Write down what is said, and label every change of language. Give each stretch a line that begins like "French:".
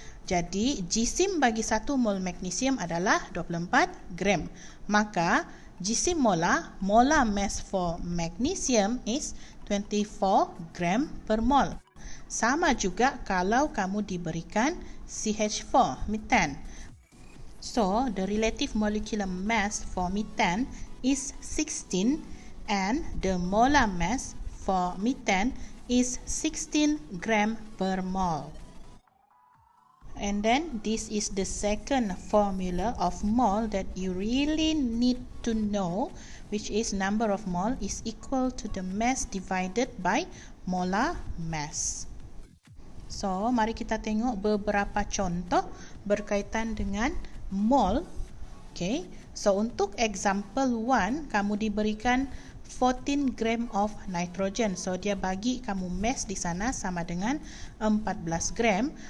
Malay: Jadi, jisim bagi 1 mol magnesium adalah 24 gram. Maka, jisim
English: molar mass for magnesium is 24 gram per mol.
Malay: Sama juga kalau kamu diberikan CH4, methane.
English: So, the relative molecular mass for methane is 16 and the molar mass for methane is 16 gram per mole. And then this is the second formula of mole that you really need to know, which is number of mole is equal to the mass divided by molar mass.
Malay: So, mari kita tengok beberapa contoh berkaitan dengan mol.
English: Okay. So, untuk example 1,
Malay: kamu diberikan
English: 14 gram of nitrogen.
Malay: So, dia bagi kamu mass di sana sama dengan 14 gram.